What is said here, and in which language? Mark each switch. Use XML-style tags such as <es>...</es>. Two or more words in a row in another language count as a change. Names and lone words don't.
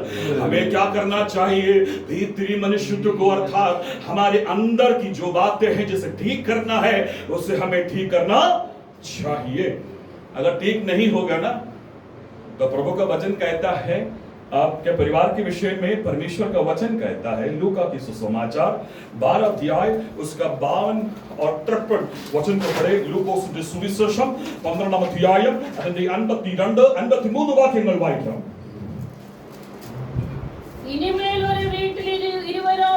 <hi>हमें क्या करना चाहिए, भीतरी मनुष्यत्व को अर्थात हमारे अंदर की जो बातें हैं जिसे ठीक करना है उसे हमें ठीक करना चाहिए। अगर ठीक नहीं होगा ना तो प्रभु का वचन कहता है, आपके परिवार के विषय में परमेश्वर का वचन कहता है, लूका की सुसमाचार 12 अध्याय उसका 52 और 53 वचन को पढ़े।</hi> <ml>ലൂക്കോസിന്റെ സുവിശേഷം 12 അധ്യായം അതിന്റെ 52 53 വാക്യങ്ങൾ വായിക്കാം. ഇനിമേൽ ഒരു വീട്ടിൽ</ml>